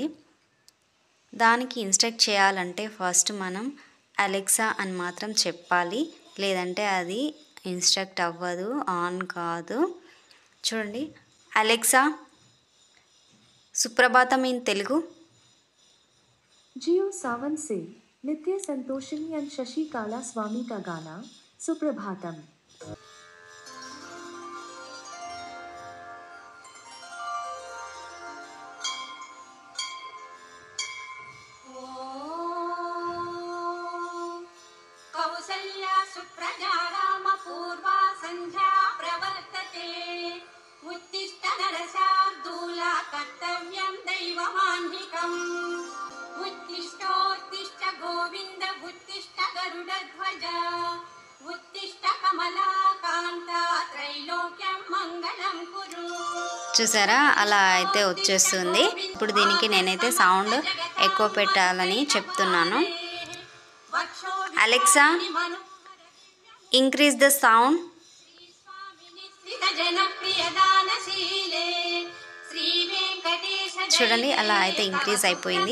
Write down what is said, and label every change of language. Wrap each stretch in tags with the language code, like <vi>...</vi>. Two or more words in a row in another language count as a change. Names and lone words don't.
<te>దానికి ఇన్స్ట్రక్ట్ చేయాలంటే ఫస్ట్ మనం అలెక్సా అని మాత్రం చెప్పాలి, లేదంటే అది ఇన్స్ట్రక్ట్ అవ్వదు, ఆన్ కాదు. చూడండి, అలెక్సా సుప్రభాతం</te> <en>in Telugu.</en> <hi>जियो सावन से नित्य संतोषिनी and शशि काला स्वामी का गाना सुप्रभातम.</hi> <sa>कौसल्या सुप्रजा रामपूर्वा सन्ध्या प्रवर्तते उत्तिष्ठ नरशार्दूला कर्तव्यं दैवमाह्निकम् उत्तिष्ठोत्तिष्ठ गोविन्द उत्तिष्ठ गरुडध्वज उत्तिष्ठ कमलाकान्ता त्रैलोक्यं मङ्गलं कुरु.</sa> <te>చూసారా, అలా అయితే వచ్చేస్తుంది. ఇప్పుడు దీనికి నేనైతే సౌండ్ ఎక్కువ పెట్టాలని చెప్తున్నాను. అలెక్సా,</te> <en>increase the sound.</en> <te>చూడండి, అలా అయితే ఇంక్రీజ్ అయిపోయింది.</te>